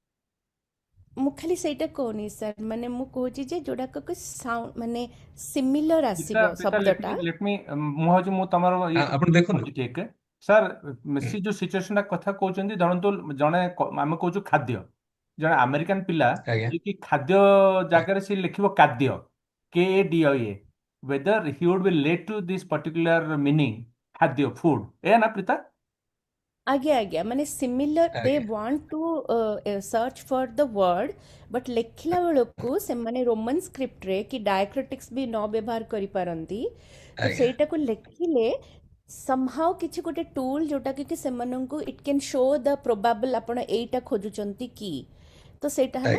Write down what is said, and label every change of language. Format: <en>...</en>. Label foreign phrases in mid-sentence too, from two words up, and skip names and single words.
<or>ମୁଁ ଖାଲି ସେଇଟା କହୁନି ସାର୍, ମାନେ ମୁଁ କହୁଛି ଯେ ଯୋଉଟାକ ସାଉଣ୍ଡ ମାନେ ସିମିଲର ପିତା ଆସିବ ପିତା ଶବ୍ଦଟା।</or> <en>let me</en> <or>ମୁଁ ଭାବୁଛି ମୁଁ ତମର ଇଏ ଆପଣ ଦେଖନ୍ତୁ କହୁଛି ଠିକ ସାର୍। ହୁଁ, ସେ ଯୋଉ ସିଚୁଏସନଟା କଥା କହୁଛନ୍ତି, ଧରନ୍ତୁ ଜଣେ ଆମେ କହୁଛୁ ଖାଦ୍ୟ, ଜଣେ ଆମେରିକାନ ପିଲା ଆଜ୍ଞା ଯିଏକି ଖାଦ୍ୟ ଜାଗାରେ ସେ ଲେଖିବ କାଦ୍ୟ KADIA,</or> <en>whether he would be led to this particular meaning</en> <or>ଖାଦ୍ୟ ଫୁଡ, ଏୟା ନା ପ୍ରୀତା? ଆଜ୍ଞା ଆଜ୍ଞା, ମାନେ ସିମିଲର ଦେ ଆଜ୍ଞା</or> <en>want to search for the word,</en> <or>ବଟ୍ ଲେଖିଲା ବେଳକୁ ସେମାନେ ରୋମାନ ସ୍କ୍ରିପ୍ଟରେ କି ଡାଇକ୍ରିଟିକ୍ସ ବି ନ ବ୍ୟବହାର କରିପାରନ୍ତି। ତ ଆଜ୍ଞା ସେଇଟାକୁ ଲେଖିଲେ ସମହାଉ କିଛି ଗୋଟେ ଟୁଲ୍ ଯୋଉଟାକି କି ସେମାନଙ୍କୁ</or> <en>it can show the probable</en> <or>ଆପଣ ଏଇଟା ଖୋଜୁଛନ୍ତି କି, तो ସେଇଟା ହେଲା</or>